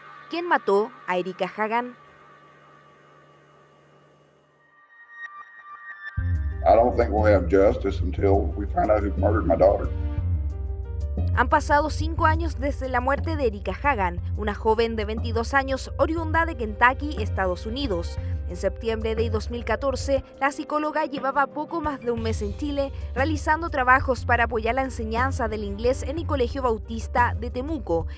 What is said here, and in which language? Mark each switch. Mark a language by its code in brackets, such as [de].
[es] ¿Quién mató a Erika Hagan? [en] I don't think we'll have justice until we find out who murdered my daughter. [es] Han pasado 5 años desde la muerte de Erika Hagan, una joven de 22 años oriunda de Kentucky, Estados Unidos. En septiembre de 2014, la psicóloga llevaba poco más de un mes en Chile realizando trabajos para apoyar la enseñanza del inglés en el Colegio Bautista de Temuco.